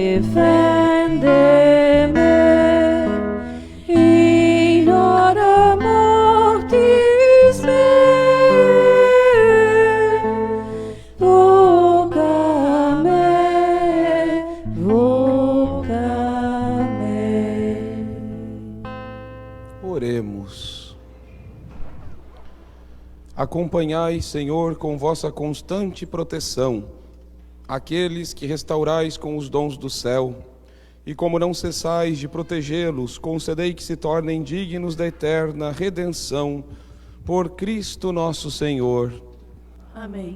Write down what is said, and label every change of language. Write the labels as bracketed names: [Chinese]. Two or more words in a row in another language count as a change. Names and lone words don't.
[Latin] defende me, in hora mortis mei, vocame, vocame. [Portuguese] Oremos. Acompanhai, Senhor, com vossa constante proteção aqueles que restaurais com os dons do céu, e como não cessais de protegê-los, concedei que se tornem dignos da eterna redenção por Cristo nosso Senhor. Amém.